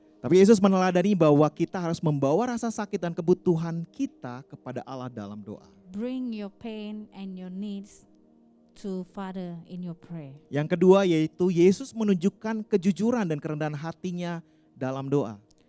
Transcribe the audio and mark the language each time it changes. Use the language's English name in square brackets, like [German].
[Indonesian] Tapi Yesus meneladani bahwa kita harus membawa rasa sakit dan kebutuhan kita kepada Allah dalam doa. [English] Bring your pain and your needs to Father in your prayer. [Indonesian] Yang kedua yaitu Yesus menunjukkan kejujuran dan kerendahan hatinya dalam doa.